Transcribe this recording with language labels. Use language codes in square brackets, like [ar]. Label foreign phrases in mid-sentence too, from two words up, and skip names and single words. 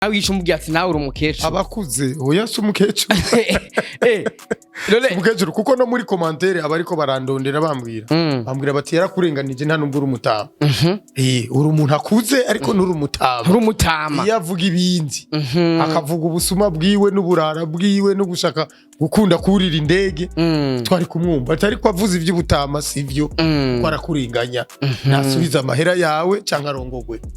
[rn] nawe yishe umubwiye ati nawe uri umukecuru abakuze oya si umukecuru umukecuru kuko no muri commentaire abariko barandondera bambwira bati yarakurenganije nta nubwo uri umutama uri umuntu akuze ariko nturi umutama iyo avuga ibindi akavuga ubusuma bwiwe n'uburara bwiwe no gushaka gukunda kurira indege twari kumwumva atari ko avuze ivy'ubutama sivyo ko arakurenganya nasubiza amahera yawe canke arongogwe